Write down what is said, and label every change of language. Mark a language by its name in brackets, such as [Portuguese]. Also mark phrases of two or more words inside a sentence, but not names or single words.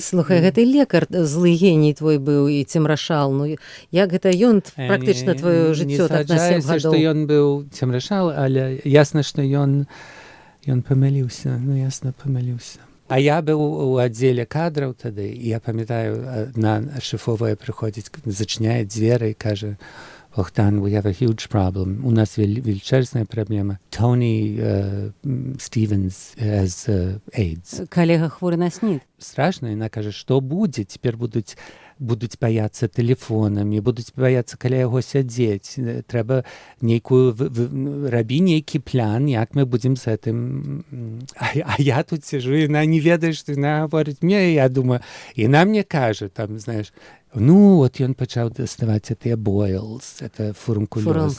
[Belarusian] Слухай, гэты лекар, злы геній твой быў і цемрашал, ну як гэта ён практычна твоё жыццё так на 7 згаджаюся, што гадоў? ён быў цемрашал, але ясна, што ён памыліўся, ну ясна памыліўся. А я быў у аддзеле кадраў тады, і я памятаю, адна шэфовая прыходзіць, зачыняе дзверы і кажа: Богдан, [English] we have a huge problem. [Ukrainian] У нас величезная проблема. [English] Тони Стивенс has AIDS. [Belarusian] Калега хворы на СНИД. Страшно. Яна каже, што будзе? Цяпер будуць баяцца тэлефонамі, будуць баяцца каля яго сядзець. Трэба рабі нейкі план, як мы будзем з гэтым. А я тут сижу, і яна не ведае, што яна гаворыць мне, і я думаю, яна мне кажа, там, знаеш, ну, от ён пачаў даставаць гэтыя бойлс, [Russian] это фурункулёз.